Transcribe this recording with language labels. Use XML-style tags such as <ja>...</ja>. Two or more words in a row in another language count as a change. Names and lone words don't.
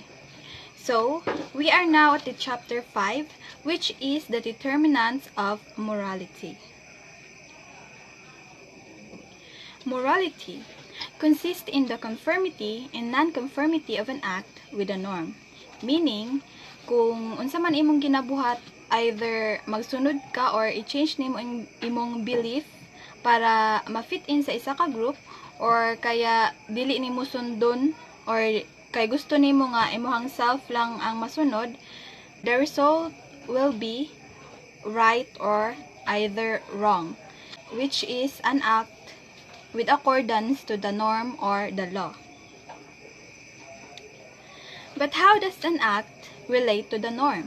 <en>So, we are now at the chapter 5, which is the determinants of morality. Morality consists in the conformity and non-conformity of an act with a norm. Meaning,</en> <ceb>kung unsa man imong ginabuhat, either magsunod ka or i-change nimo imong belief para ma-</ceb> <en>fit in</en> <ceb>sa isa ka group, or kaya dili nimo sundon, or kay gusto nimo nga imuhang self lang ang masunod,</ceb> <en>the result will be right or either wrong, which is an act with accordance to the norm or the law. But how does an act relate to the norm?</en>